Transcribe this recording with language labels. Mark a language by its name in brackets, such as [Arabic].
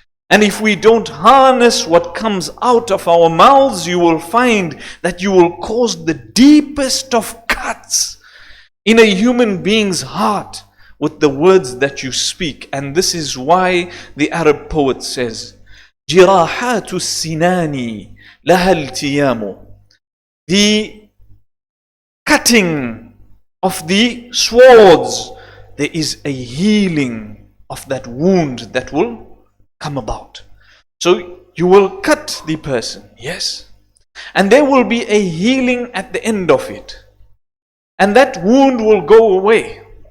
[English] And if we don't harness what comes out of our mouths, you will find that you will cause the deepest of cuts in a human being's heart with the words that you speak. And this is why the Arab poet says, [Arabic] جراحات السنان لها التيام. [English] The cutting of the swords, there is a healing of that wound that will come about. So you will cut the person, yes, and there will be a healing at the end of it, and that wound will go away.